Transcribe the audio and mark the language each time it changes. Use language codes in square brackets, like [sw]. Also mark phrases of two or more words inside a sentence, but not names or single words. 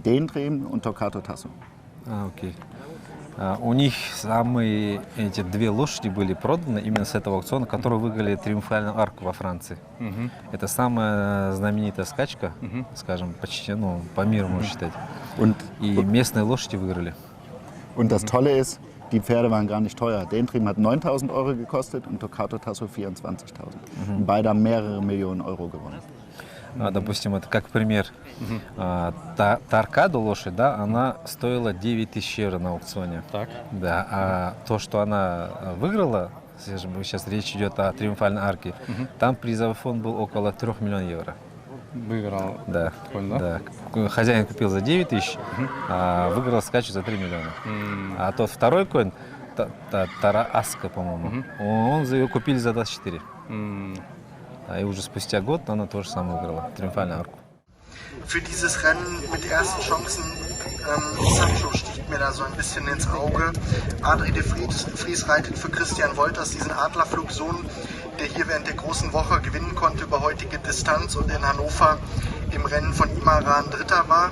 [de] Дентрим und Toccato Tasso. [ru] Окей. У них самые эти 2 лошади были проданы именно с этого аукциона, которые выиграли триумфальную арку во Франции. Это самая знаменитая скачка, скажем, почти, ну, по миру можно считать. И местные лошади выиграли. [de] Und das Tolle ist, die Pferde waren gar nicht teuer. Dentrим hat 9.000 Euro gekostet und Toccato Tasso 24.000. Beide haben mehrere Millionen Euro gewonnen. [ru] Допустим, это как пример. Торкадо лошадь, да, она стоила 9 000 евро на аукционе. Так. Да, а то, что она выиграла, сейчас речь идет о триумфальной арке, там призовой фонд был около 3 миллионов евро. Выиграл. Да. Конь, да? Да. Хозяин купил за 9 000, а выиграл скачу за 3 миллиона. А тот второй конь, Тара-Аска, по-моему, он ее купили за 24. И уже спустя год она тоже самое выиграла, триумфальную арку. [de] Für dieses Rennen mit ersten Chancen, Sancho sticht mir da so ein bisschen ins Auge. Adrie de Vries reitet für Christian Wolters diesen Adlerflugsohn, der hier während der großen Woche gewinnen konnte über heutige Distanz und in Hannover im Rennen von Imaran Dritter war.